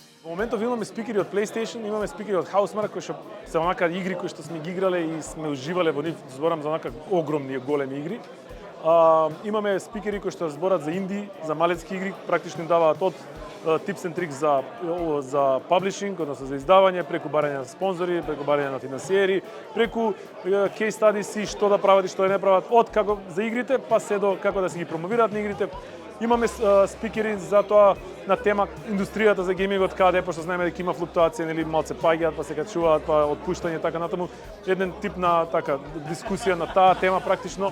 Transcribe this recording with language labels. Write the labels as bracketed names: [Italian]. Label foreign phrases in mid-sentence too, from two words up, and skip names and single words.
[Macedonian] Во моментов имаме спикери од PlayStation, имаме спикери од Housemarque кои што се онака игри кои што сме ги играле и сме уживале во нив, зборам за онака огромни големи игри. Имаме спикери кои што зборат за инди, за малецки игри, практично им даваат од [English] tips and tricks [Macedonian] за publishing, односно за издавање, преку барање на спонзори, преку барање на финансиери, преку [English] case studies [Macedonian] и што да прават и што да не прават, од како за игрите, па се до како да се ги промовираат на игрите. Имаме спикери за тоа на тема индустријата за геймингот, каде пошто знаеме дека има флуктуација, нели малце паѓаат, па се качуваат, па отпуштање така натаму, еден тип на така дискусија на таа тема практично.